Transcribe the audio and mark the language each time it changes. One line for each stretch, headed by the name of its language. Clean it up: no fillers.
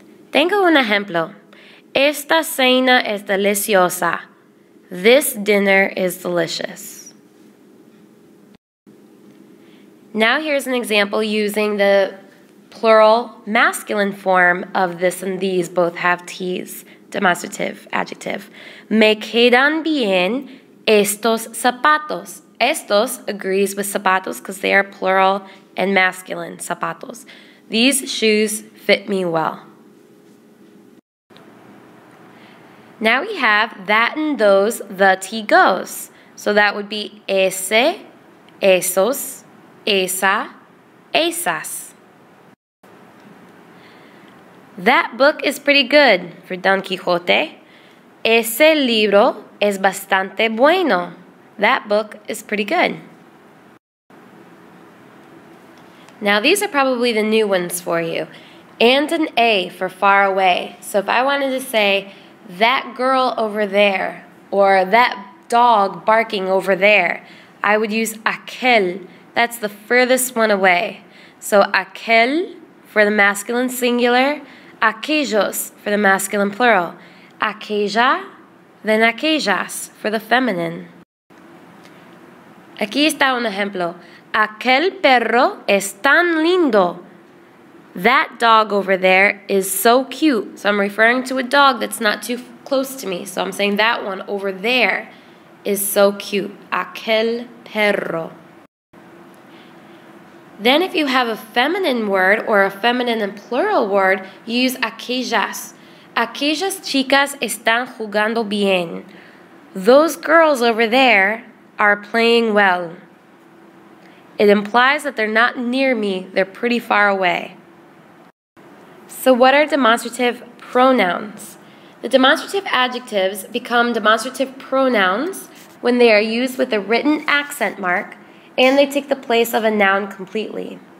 Spanish: Tengo un ejemplo. Esta cena es deliciosa.
English: This dinner is delicious. Now here's an example using the plural masculine form of this and these both have T's, demonstrative adjective.
Spanish: Me quedan bien estos zapatos.
English: Estos agrees with zapatos because they are plural and masculine, zapatos. These shoes fit me well. Now we have that and those, the T goes. So that would be ese, esos, esa, esas. That book is pretty good for Don Quixote.
Spanish: Ese libro es bastante bueno.
English: That book is pretty good. Now these are probably the new ones for you. And an A for far away. So if I wanted to say that girl over there or that dog barking over there, I would use aquel. That's the furthest one away. So aquel for the masculine singular, aquellos for the masculine plural, aquella, then aquellas for the feminine.
Spanish: Aquí está un ejemplo. Aquel perro es tan lindo.
English: That dog over there is so cute. So I'm referring to a dog that's not too close to me. So I'm saying that one over there is so cute.
Spanish: Aquel perro.
English: Then if you have a feminine word or a feminine and plural word, you use aquellas.
Spanish: Aquellas chicas están jugando bien.
English: Those girls over there are playing well. It implies that they're not near me, they're pretty far away. So what are demonstrative pronouns? The demonstrative adjectives become demonstrative pronouns when they are used with a written accent mark and they take the place of a noun completely.